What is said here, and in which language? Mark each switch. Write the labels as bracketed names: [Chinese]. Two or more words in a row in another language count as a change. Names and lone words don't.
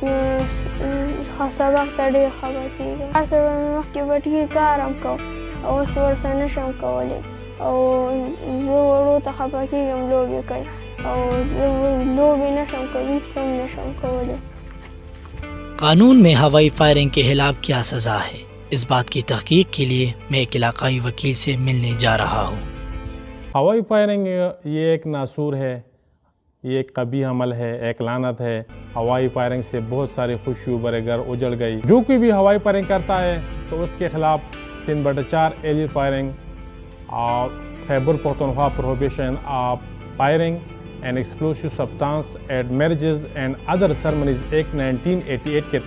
[Pashto] سبق ته ډېر خفه کېږم هر څه به مې مخکې بټکي کار هم کو او اوس ورسره نه شم کولی او زه وړو ته خفه کېږم لوبې کوي او زه لوبې نه شم کولی سم نه شم کولی [Urdu] قانون میں ہوائی فائرنگ کے خلاف کیا سزا ہے اس بات کی تحقیق کے لیے میں ایک علاقائی وکیل سے ملنے جا رہا ہوں ہوائی فائرنگ یہ ایک ناسور ہے یہ ایک قبیح عمل ہے ایک لعنت ہے ہوائی فائرنگ سے بہت سارے خوشیوں برے گھر اجڑ گئی جو کوئی بھی ہوائی فائرنگ کرتا ہے تو اس کے خلاف 3/4 ایلیٹ فائرنگ اور خیبر پختونخوا پروہیبیشن آف فائرنگ اینڈ ایکسپلوسو سبسٹانس ایٹ میرجز اینڈ ادر سرمنیز ایکٹ 1988 کے